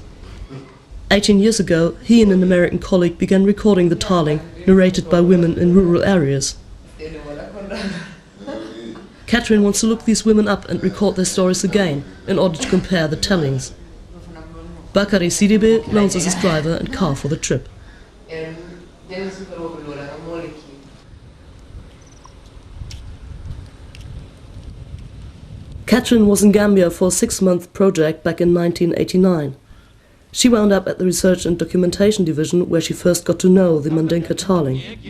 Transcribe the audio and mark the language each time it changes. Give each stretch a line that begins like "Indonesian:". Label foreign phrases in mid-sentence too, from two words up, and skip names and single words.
English: 18 years ago, he and an American colleague began recording the Taaling narrated by women in rural areas. Catherine wants to look these women up and record their stories again in order to compare the tellings. Bakari Sidibe loans us his driver and car for the trip. Catherine was in Gambia for a 6-month project back in 1989. She wound up at the Research and Documentation Division, where she first got to know the Mandinka Taaling.